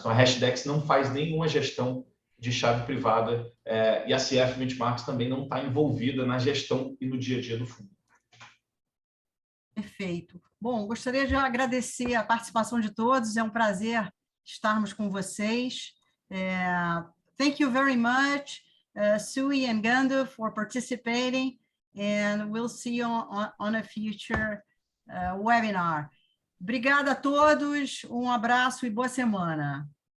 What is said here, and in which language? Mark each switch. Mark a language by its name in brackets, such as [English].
[Portuguese] Então a Hashdex não faz nenhuma gestão de chave privada, e a CF Benchmarks também não está envolvida na gestão e no dia a dia do fundo. Perfeito. Bom, gostaria de agradecer a participação de todos, é um prazer estarmos com vocês. [English] Thank you very much, Sui and Gando, for participating, and we'll see you on a future webinar. [Portuguese] Obrigada a todos, um abraço e boa semana.